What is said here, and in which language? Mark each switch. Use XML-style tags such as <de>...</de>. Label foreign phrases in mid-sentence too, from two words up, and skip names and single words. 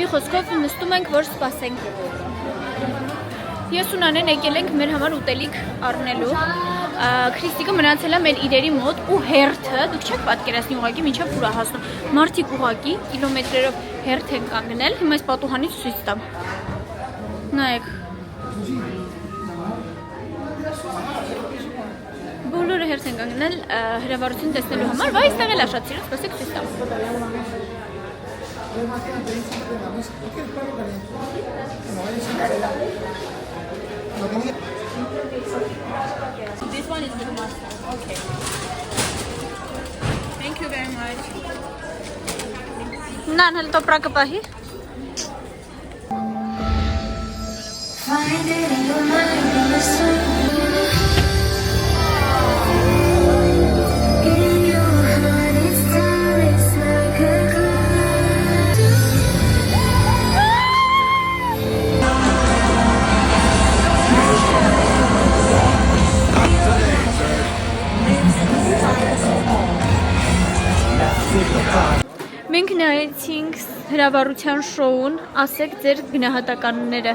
<hy>խոսքով նստում ենք, որ սպասենք։ Ես ու Նանեն եկել ենք մեր համար ուտելիք առնելու։ Քրիստիկը մնացել է մեր իրերի մոտ ու հերթը, դուք չեք պատկերացնի ուղղակի մինչև ուր է հասնում։ Մարդիկ ուղղակի կիլոմետրերով հերթ են կանգնել։ Հիմա այս պատուհանից ցույց տամ։ Նայեք։ Բոլորը հերթ են կանգնել հրավառություն տեսնելու համար, բայց այստեղ էլ շատ սիրուն, սպասեք ցույց տամ։</hy> <en>This one is with mustard. Okay. Thank you very much.</en> <hy>Նան հəl տոպրակը պահի։</hy> <en>Find it in your mind in the sun. In your heart it's timeless like a</en> <hy>Մենք նայեցինք հրավառության շոուն, ասեք ձեր գնահատականները։</hy>